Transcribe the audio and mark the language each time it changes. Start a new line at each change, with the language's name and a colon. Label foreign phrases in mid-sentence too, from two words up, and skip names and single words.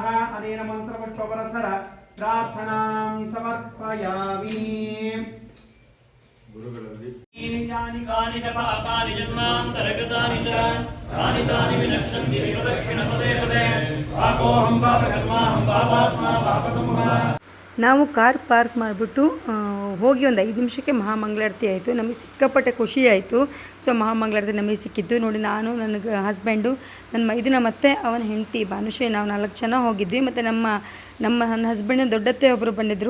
Sanskrit: अनेन मन्त्रपुष्पपरसर प्रार्थनां समर्पयामि। यानि कानि च पापानि जन्मान्तरगतानि च तानि तानि विनश्यन्ति विप्रदक्षिणपदे पदे पापोऽहं पापकर्माहं पापात्मा पापसंभवः।
Kannada: ನಾವು
English: car park
Kannada: ಮಾಡಿಬಿಟ್ಟು ಹೋಗಿ ಒಂದು 5 ನಿಮಿಷಕ್ಕೆ ಮಹಾಮಂಗಳಾರತಿ ಆಯಿತು. ನಮಗೆ ಸಿಕ್ಕಾಪಟ್ಟೆ ಖುಷಿ ಆಯಿತು. ಸೊ ಮಹಾಮಂಗಳಾರತಿ ನಮಗೆ ಸಿಕ್ಕಿದ್ದು ನೋಡಿ. ನಾನು ನನಗೆ ಹಸ್ಬೆಂಡು ನನ್ನ ಮೈದುನ ಮತ್ತು ಅವನ ಹೆಂಡತಿ ಭಾನುಶ್ರೀ ನಾವು 4 ಜನ ಹೋಗಿದ್ವಿ. ಮತ್ತು ನನ್ನ ಹಸ್ಬೆಂಡಿನ ದೊಡ್ಡತ್ತೆ ಒಬ್ಬರು ಬಂದಿದ್ದರು.